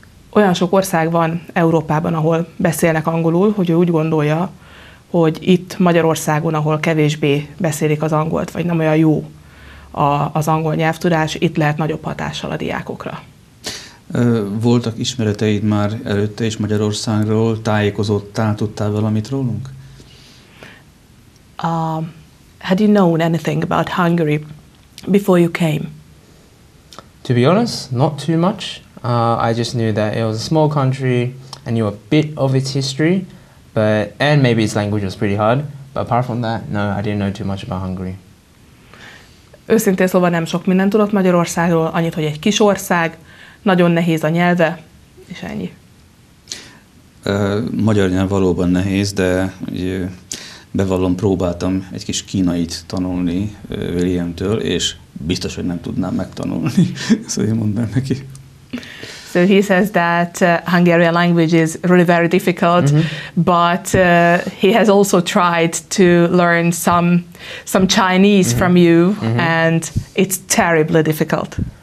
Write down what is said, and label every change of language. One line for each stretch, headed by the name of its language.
Hungarian: Olyan sok ország van Európában, ahol beszélnek angolul, hogy ő úgy gondolja, hogy itt Magyarországon, ahol kevésbé beszélik az angolt, vagy nem olyan jó az angol nyelvtudás, itt lehet nagyobb hatással a diákokra. Voltak ismereteid már előtte is Magyarországról? Tájékozódtál, tudtál valamit rólunk?
English: Had you known anything about Hungary before you came? To be honest, not too much. I just knew that it was a small country. I knew a bit of its history. And maybe its language was pretty hard, but apart from that, no, I didn't know too much about Hungary.
Hungarian: Őszintén szóval nem sok mindent tudok Magyarországról, annyit, hogy egy kis ország, nagyon nehéz a nyelve, és ennyi. Magyar nyelv valóban nehéz, de bevallom, próbáltam egy kis kínait tanulni Williamtől, és biztos, hogy nem tudnám megtanulni. Szóval én mondom neki.
English: So he says that Hungarian language is really very difficult, but he has also tried to learn some Chinese from you, and it's terribly difficult.